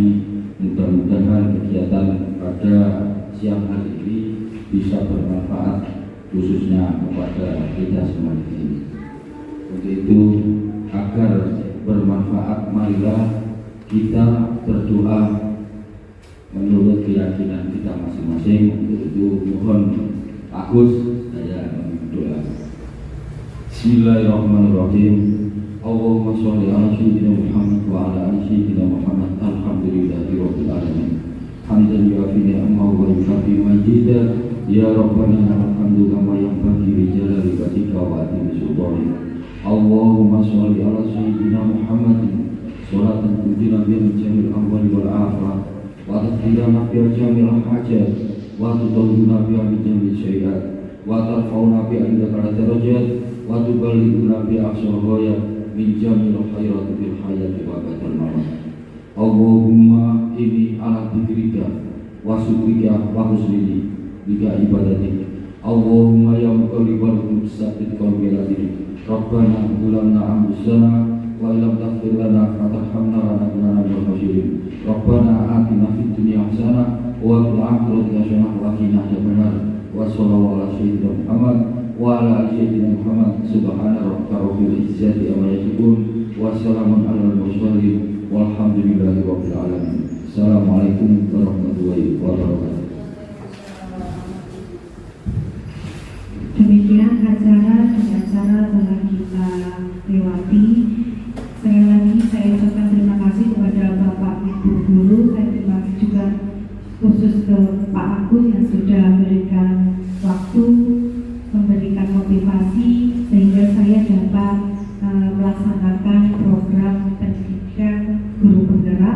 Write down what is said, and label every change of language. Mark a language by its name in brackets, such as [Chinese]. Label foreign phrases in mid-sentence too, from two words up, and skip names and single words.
[Indonesian] Mudah-mudahan kegiatan pada siang hari ini bisa bermanfaat khususnya kepada kita semua di sini. Untuk itu, agar bermanfaat, marilah kita berdoa menurut keyakinan kita masing-masing. Untuk itu mohon Agus saya berdoa. [Arabic] بسم الله الرحمن الرحيم. اللهم صل على سيدنا محمد وعلى آل سيدنا محمد. الحمد لله رب العالمين. حمدا يوافي نعمه ويكافئ مزيده. يا ربنا لك الحمد كما ينبغي لجلال وجهك وعظيم سلطانك. اللهم صل على سيدنا محمد صلاة تنجينا بها من جميع الأهوال والآفات وتقضي لنا بها جميع الحاجات وتطهرنا بها من جميع السيئات وترفعنا بها عندك الدرجات وتبلغنا بها أقصى الغايات من جميع الخيرات في الحياة وبعد الممات. اللهم أعني على ذكرك وشكرك وحسن عبادتك. اللهم يا مقلب القلوب ثبت قلبي على دينك. ربنا ظلمنا أنفسنا وإن لم تغفر لنا وترحمنا لنكونن من الخاسرين. ربنا آتنا في الدنيا حسنة وفي الآخرة حسنة وقنا عذاب النار. وصلى الله على سيدنا محمد وعلى آل سيدنا محمد. سبحان ربك رب العزة عما يصفون وسلام على المرسلين والحمد لله رب العالمين. السلام عليكم ورحمة الله وبركاته. [Indonesian] Demikian acara telah kita lewati. Sekali lagi saya ucapkan terima kasih kepada Bapak Ibu Guru. Saya terima kasih juga khusus ke Pak Agus yang sudah memberikan waktu, memberikan motivasi sehingga saya dapat melaksanakan program pendidikan guru penggerak.